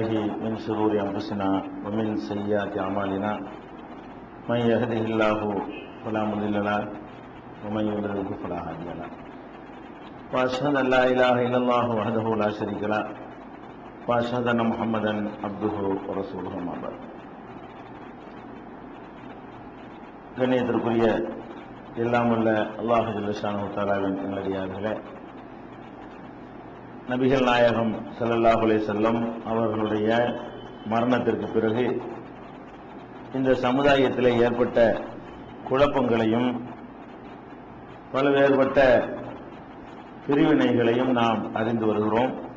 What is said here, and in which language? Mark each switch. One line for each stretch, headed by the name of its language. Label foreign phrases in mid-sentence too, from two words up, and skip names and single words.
Arabic: من شرور أنفسنا ومن سيئات أعمالنا، من يهده الله فلا مضل له ومن يضلل فلا هادي له، وأشهد أن لا إله إلا الله وحده لا شريك له وأشهد أن محمدا عبده ورسوله أما بعد.
Tamil: கண்ணியத்திற்குரிய எல்லாம் வல்ல அல்லாஹ்
Arabic: جل شأنه
Tamil: தஆலாவின் நல்லடியார்களே, நபிகள் நாயகம்
Arabic: صلى الله عليه وسلم
Tamil: அவர்களுடைய மரணத்திற்கு பிறகு இந்த சமுதாயத்திலே ஏற்பட்ட குழப்பங்களையும் பல்வேறுபட்ட பிரிவினைகளையும் நாம் அறிந்து வருகிறோம்.